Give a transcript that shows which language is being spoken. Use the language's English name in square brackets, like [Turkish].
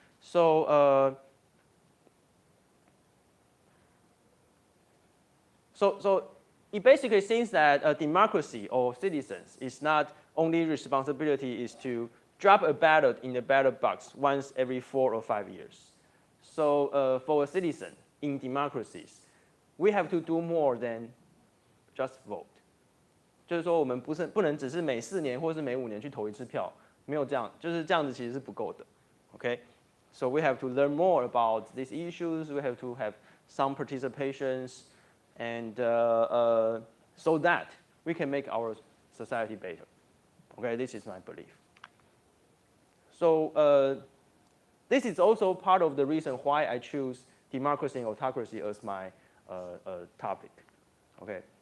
[English] So So it basically seems that democracy or citizens is not only responsibility is to drop a ballot in the ballot box once every 4 or 5 years. So for a citizen in democracies, we have to do more than just vote. [Chinese] 就是说我们不能只是每4年或是每5年去投一次票，没有这样，就是这样子其实是不够的。 [English] Okay, so we have to learn more about these issues. We have to have some participations. And so that we can make our society better. Okay, this is my belief. So this is also part of the reason why I choose democracy and autocracy as my topic. Okay.